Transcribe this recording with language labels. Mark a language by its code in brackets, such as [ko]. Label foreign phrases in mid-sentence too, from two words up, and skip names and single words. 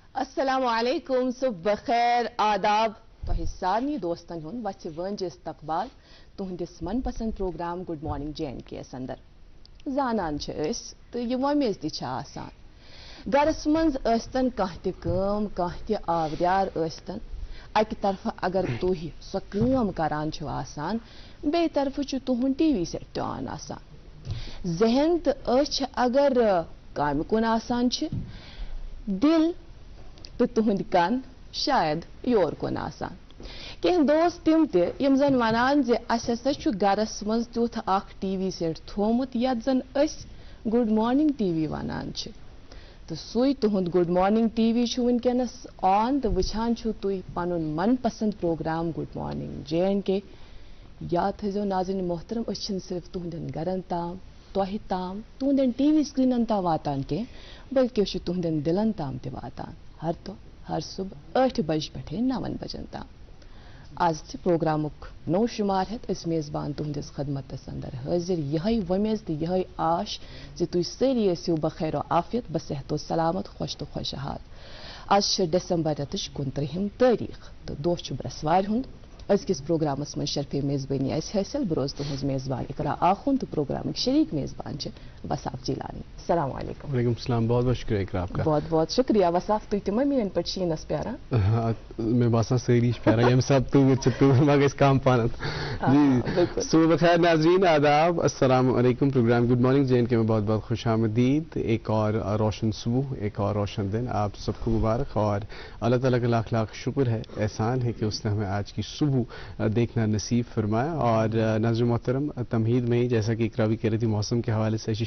[ks] السلام علیکم صبح خیر آداب تہ سارنی دوستن ہند وچھ ونج استقبال تہندس من پسند پروگرام گڈ مارننگ JNK اندر زانان تو یہ ومیز تہ آسان گرس منز ٲسۍتن کانٛہہ تہِ کٲم کانٛہہ تہِ آوریار ٲسۍتن اکہ طرف اگر تُہۍ سۄ کٲم کران چھِو آسان بیٚیہِ طرفہٕ چھُ تُہُنٛد [en] TV set [ks] تہِ آن آسان ذہن تہٕ أچھ اگر کامہِ کُن آسان چھِ دل تو تہند کن شاید یور کن آسان کینٛہہ دوست تم تہِ یم زن ونان زِ اسہِ ہسا چھُ گرس منٛز تیُتھ اکھ [en] TV set [ks] تھومُت یتھ زن أسۍ گڈ مارننگ TV ونان چھِ تو سُے تہند گڈ مارننگ TV چھُ ونکیٚنس آن تو وٕچھان چھُو تُہۍ پنُن من پسند پروگرام گڈ مارننگ JNK یاد تھٲیزیو ناظرین محترم أسۍ چھِنہٕ صرف تہندین گرن تام تۄہہِ تام تہندین TV سکریٖنن تام واتان کینٛہہ بلکہ چھُ تہندین دلن تام تہِ واتان ہر دۄہ ہر صبح 8 بج پٮ۪ٹھے 9 بجن تام آز تہِ پروگرامُک نوٚو شُمار ہٮ۪تھ أسۍ میزبان تُہندِس خدمتس اندر حٲضر یِہے وۄمید تہٕ یِہے آش زِ تُہۍ سٲری ٲسِو بخیر و عافیت بصحت و سلامت خۄش تہٕ خۄشحال آز چھِ ڈسمبر رٮ۪تٕچ 29 تٲریٖخ تہٕ دۄہ چھُ برٛٮ۪سوارِ ہُنٛد أزکِس پروگرامس منٛز شرفے میزبٲنی آسہِ حٲصِل بہٕ روزٕ تُہٕنٛز میزبان اقرا آخُن تہٕ پروگرامٕکۍ شریٖک میزبان چھِ وصاف جیلانی السلام علیکم [ur] وعلیکم السلام بہت بہت شکریہ اقرا آپ کا [ks] بہت بہت شکریہ وصاف تُہۍ تہِ مہ میٲنۍ پٲٹھۍ شیٖنس پیاران مےٚ باسان سٲری چھِ پیاران ییٚمہِ ساتہٕ تۭر چھِ تۭر ما گژھِ کم پہن جی [ur] صبح بخیر ناظرین آداب السلام علیکم پروگرام گڈ مارننگ JNK میں بہت بہت خوش آمدید ایک اور روشن صبح ایک اور روشن دن آپ سب کو مبارک اور اللہ تعالیٰ کا لاکھ لاکھ شکر ہے احسان ہے کہ اس نے ہمیں آج کی صبح دیکھنا نصیب فرمایا اور ناظرین محترم تمہید میں ہی جیسا کہ اقرا بھی کہہ رہی تھی موسم کے حوالے سے